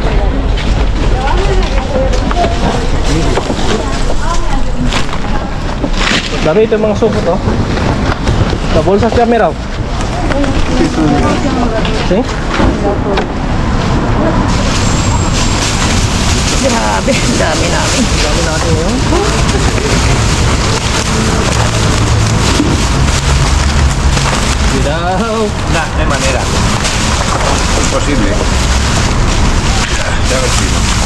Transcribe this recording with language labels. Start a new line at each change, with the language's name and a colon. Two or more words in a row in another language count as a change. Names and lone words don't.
Filipino: Dami ito yung mga supot, oh. Sa bolsa siya meron. See? Grabe, dami namin. Dami natin yun.
Spanish: Cuidado. Nah, no hay manera. Imposible. Ya ves, tío.